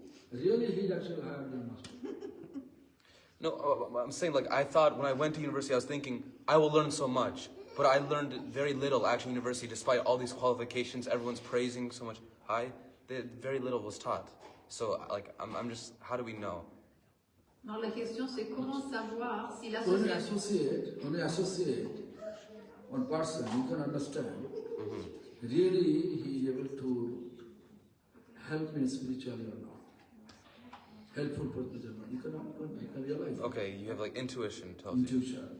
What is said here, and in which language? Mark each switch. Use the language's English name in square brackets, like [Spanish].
[English] Really, he's actually higher than master. No, I'm saying like I thought when I went to university, I was thinking I will learn so much, but I learned very little actually in university. Despite all these qualifications, everyone's praising so much high. Very little was taught. So like I'm just, how do we know? [French] Non, la question c'est comment savoir si [English] When you [French] l'association... [English] associate one person, you can understand. Really, he is able to help me spiritually or not. Helpful for spiritually. You can realize. Okay, you have like intuition tells you. Intuition.